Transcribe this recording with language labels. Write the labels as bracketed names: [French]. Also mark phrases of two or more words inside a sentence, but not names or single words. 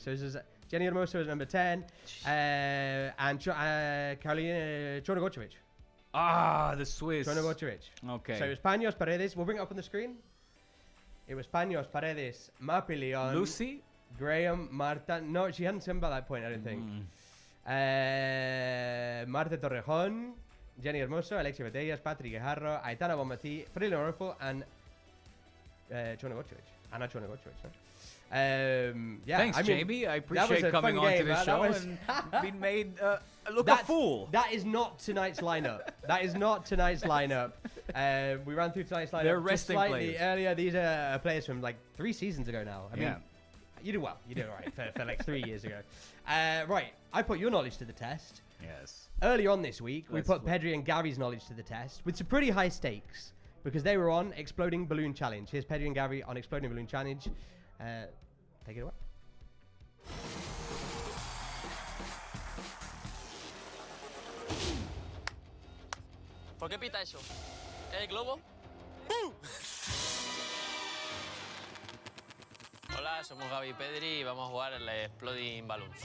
[English] So this is Jenny Hermoso was number 10. And Carolina Chornogocevic. The Swiss. Chornogocevic. Okay. So it was Paños, Paredes. We'll bring it up on the screne. It was Paños, Paredes, Mapi Leon. Lucy? Graham, Marta. No, she hadn't come by that point, I don't think. Marta Torrejón, Jenny Hermoso, Alexia Betellas, Patrick Guijarro, Aitana Bonmatí, Freddy Lorofo, and Chornogocevic. Anna Chornogocevic. Yeah, Thanks, I mean, Jamie. I that was appreciate a coming fun on to game, this man. show That was- and being made look a That's- fool. That is not tonight's lineup. That is not tonight's lineup. We ran through tonight's lineup They're just resting slightly players. earlier. These are players from like 3 seasons ago now. I mean, Yeah. you did well. You did all right for like 3 years ago. Right, I put your knowledge to the test. Yes. Early on this week, we Let's put flip. Pedri and Gary's knowledge to the test with some pretty high stakes because they were on Exploding Balloon Challenge. Here's Pedri and Gary on Exploding Balloon Challenge. Take it away. [Spanish] ¿Por qué pita eso? ¿Es el globo? Hola, somos Gaby y Pedri y vamos a jugar el [English] Exploding Balloons.